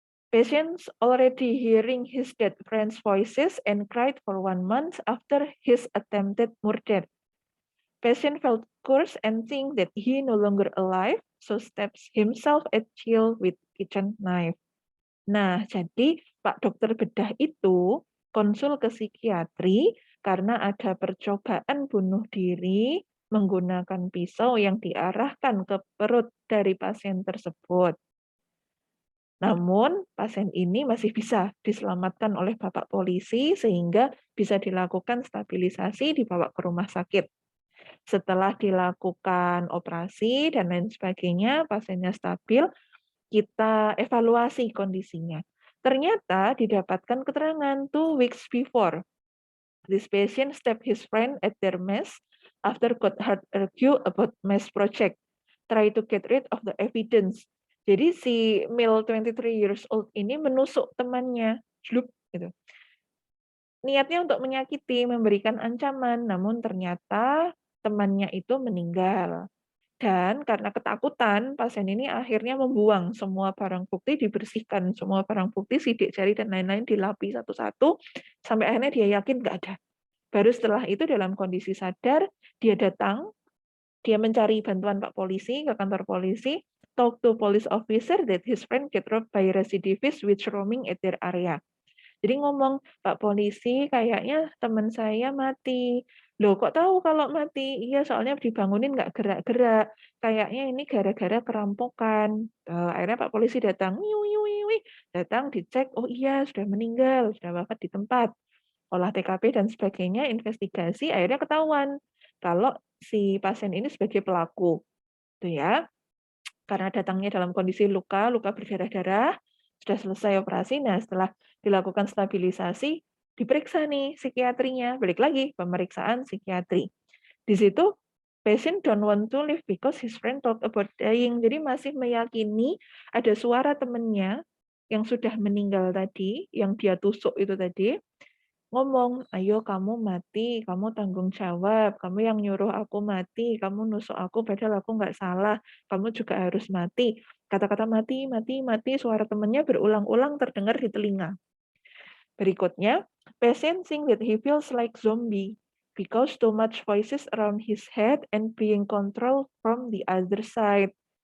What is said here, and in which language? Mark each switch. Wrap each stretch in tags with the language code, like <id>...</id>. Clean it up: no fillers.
<en>Patients already hearing his dead friend's voices and cried for 1 month after his attempted murder. Patient felt cursed and think that he no longer alive, so stabs himself at chill with kitchen knife.</en> <id>Nah, jadi Pak Dokter Bedah itu konsul ke psikiatri karena ada percobaan bunuh diri menggunakan pisau yang diarahkan ke perut dari pasien tersebut. Namun, pasien ini masih bisa diselamatkan oleh Bapak polisi sehingga bisa dilakukan stabilisasi dibawa ke rumah sakit. Setelah dilakukan operasi dan lain sebagainya, pasiennya stabil, kita evaluasi kondisinya. Ternyata didapatkan keterangan</id> <en>2 weeks before. This patient stabbed his friend at their mess after got hard argue about mess project. Try to get rid of the evidence.</en> <id>Jadi si</id> <en>male 23 years old</en> <id>ini menusuk temannya, jlup gitu. Niatnya untuk menyakiti, memberikan ancaman, namun ternyata temannya itu meninggal. Dan karena ketakutan, pasien ini akhirnya membuang semua barang bukti, dibersihkan semua barang bukti, sidik jari dan lain-lain dilapi satu-satu, sampai akhirnya dia yakin nggak ada. Baru setelah itu dalam kondisi sadar, dia datang, dia mencari bantuan Pak Polisi ke kantor polisi,</id> <en>talk to police officer that his friend get robbed by recidivists which roaming at their area.</en> <id>Jadi ngomong, "Pak polisi, kayaknya teman saya mati." Loh, kok tahu kalau mati? Iya, soalnya dibangunin nggak gerak-gerak. Kayaknya ini gara-gara kerampokan. Akhirnya Pak polisi datang, "Wiu, wiu, wiu, wiu." Datang dicek, oh iya sudah meninggal, sudah wafat di tempat. Olah TKP dan sebagainya, investigasi, akhirnya ketahuan kalau si pasien ini sebagai pelaku. Itu ya. Karena datangnya dalam kondisi luka, luka berdarah-darah, sudah selesai operasi, nah setelah dilakukan stabilisasi, diperiksa nih psikiatrinya, balik lagi pemeriksaan psikiatri. Di situ</id> <en>patient don't want to live because his friend talk about dying.</en> <id>Jadi masih meyakini ada suara temannya yang sudah meninggal tadi, yang dia tusuk itu tadi, ngomong, "Ayo kamu mati, kamu tanggung jawab, kamu yang nyuruh aku mati, kamu nusuk aku padahal aku nggak salah, kamu juga harus mati." Kata-kata mati, mati, mati, suara temannya berulang-ulang terdengar di telinga. Berikutnya,</id> <en>patient think that he feels like zombie because too much voices around his head and being controlled from the other side.</en>